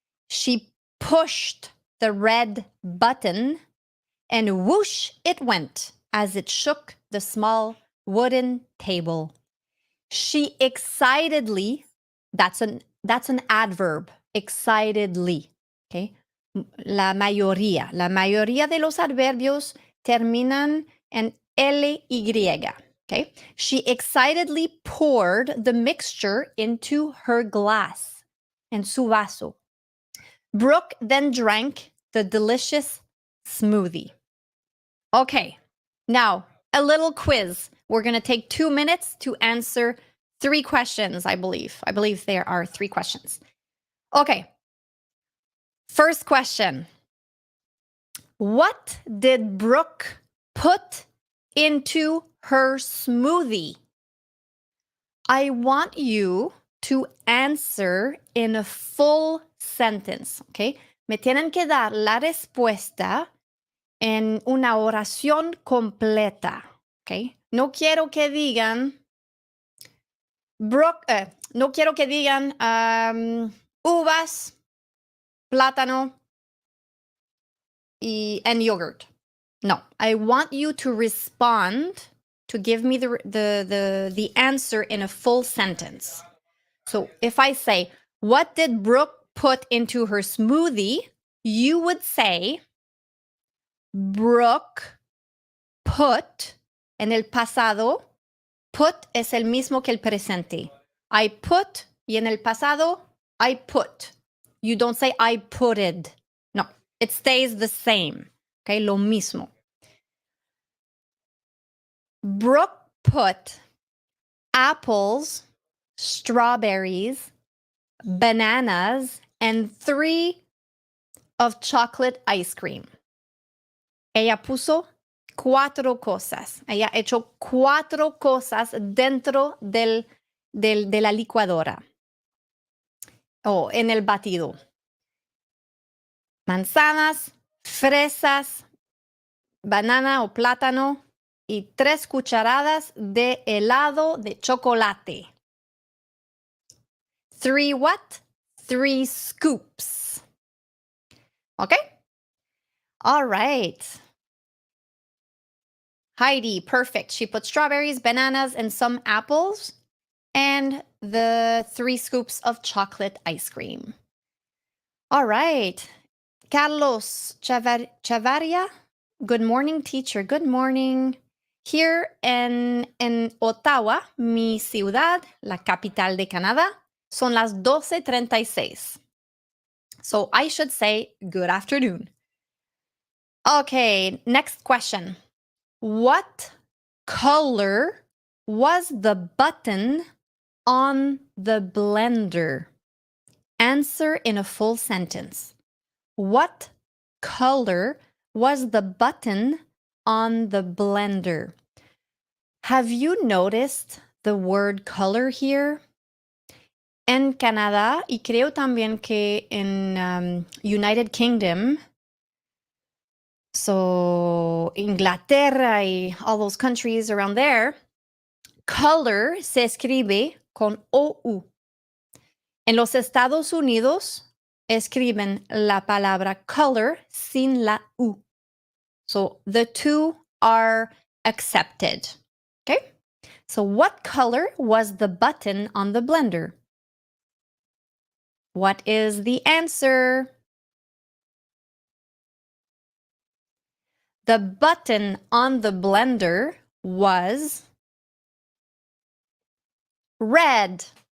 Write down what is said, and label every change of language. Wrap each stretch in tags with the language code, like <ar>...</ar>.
<en>She pushed the red button and whoosh it went as it shook the small wooden table. She excitedly, that's an adverb, excitedly, okay?</en> <es>La mayoría de los adverbios terminan en ly, okay?</es> <en>She excitedly poured the mixture into her glass,</en> <es>en su vaso.</es> <en>Brooke then drank the delicious smoothie. Okay, now a little quiz. We're going to take 2 minutes to answer 3 questions, I believe. I believe there are 3 questions. Okay, first question. What did Brooke put into her smoothie? I want you to answer in a full sentence, okay?</en> <es>Me tienen que dar la respuesta en una oración completa, okay? No quiero que digan, no quiero que digan uvas, plátano,</es> <en>and yogurt. No, I want you to respond, to give me the answer in a full sentence. So if I say, what did Brooke put into her smoothie? You would say, Brooke put,</en> <es>en el pasado, put es el mismo que el presente.</es> <en>I put,</en> <es>y en el pasado,</es> <en>I put. You don't say I putted. No, it stays the same. Okay,</en> <es>lo mismo.</es> <en>Brooke put apples, strawberries, bananas, and 3 of chocolate ice cream.</en> <es>Ella puso 4 cosas. Ella echó 4 cosas dentro de la licuadora o en el batido. Manzanas, fresas, banana o plátano y 3 cucharadas de helado de chocolate.</es> <en>3 what? 3 scoops. Okay? All right. Heidi, perfect. She put strawberries, bananas, and some apples, and the 3 scoops of chocolate ice cream. All right. Carlos Chavaria, good morning, teacher. Good morning. Here in Ottawa,</en> <es>mi ciudad, la capital de Canadá, son las 12:36.</es> <en>So I should say good afternoon. Okay, next question. What color was the button on the blender? Answer in a full sentence. What color was the button on the blender? Have you noticed the word color here?</en> <es>En Canadá, y creo también que en</es> <en>United Kingdom, so</en> <es>Inglaterra y</es> <en>all those countries around there,</en> <es>color se escribe con OU. En los Estados Unidos escriben la palabra color sin la U.</es> <en>So the two are accepted. Okay? So what color was the button on the blender? What is the answer? The button on the blender was red.</en>